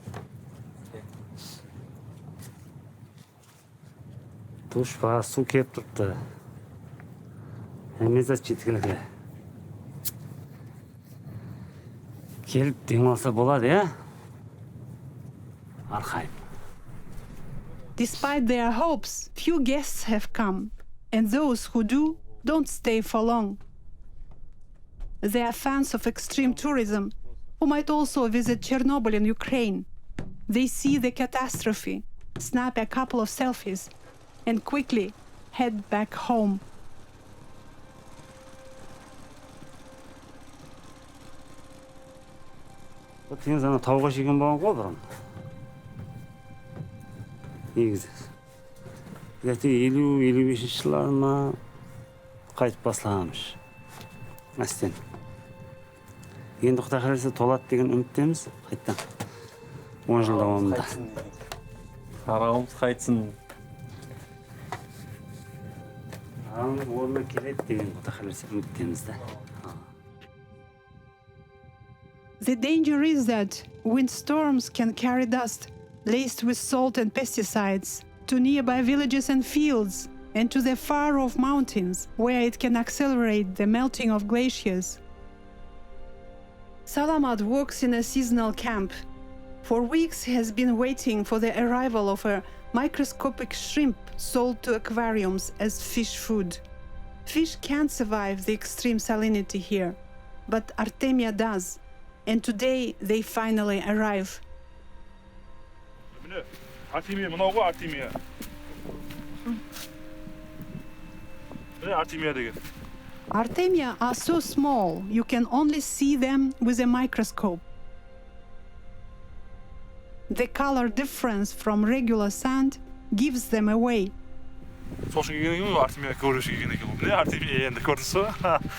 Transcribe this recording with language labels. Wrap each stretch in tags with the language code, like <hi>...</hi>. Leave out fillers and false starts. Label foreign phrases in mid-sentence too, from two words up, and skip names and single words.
<kk>Душ па, су кеп тұрды. Әмезат жеткілігі. Келіп демалса болады, Архайым.</kk> <en>Despite their hopes, few guests have come, and those who do don't stay for long. They are fans of extreme tourism, who might also visit Chernobyl in Ukraine. They see the catastrophe, snap a couple of selfies, and quickly head back home.</en> <kk>Теңіз ана тауға жеген болған ғой бұрын. Негізі. Где-то 50-55 жылдарына қайтып басылғанбыз. Мәстен. Енді Құдай қаласа толады деген үміттеміз. Қайттан. 10 жыл давамында. Аралымыз қайтсын. Аралымыз орнына келеді деген Құдай қаласа үміттеміз.</kk> <en>The danger is that windstorms can carry dust laced with salt and pesticides to nearby villages and fields and to the far-off mountains where it can accelerate the melting of glaciers. Salamat works in a seasonal camp. For weeks he has been waiting for the arrival of a microscopic shrimp sold to aquariums as fish food. Fish can't survive the extreme salinity here, but Artemia does. And today they finally arrive. Artemia,</en> <kk>мынау ғой Artemia. Artemia деген.</kk> <en>Artemia are so small, you can only see them with a microscope. The color difference from regular sand gives them away.</en> <kk>Сол үшін келген екен ғой, Artemia көруші келген екен ғой. Міне Artemia енді көрдіңіз ба?</kk>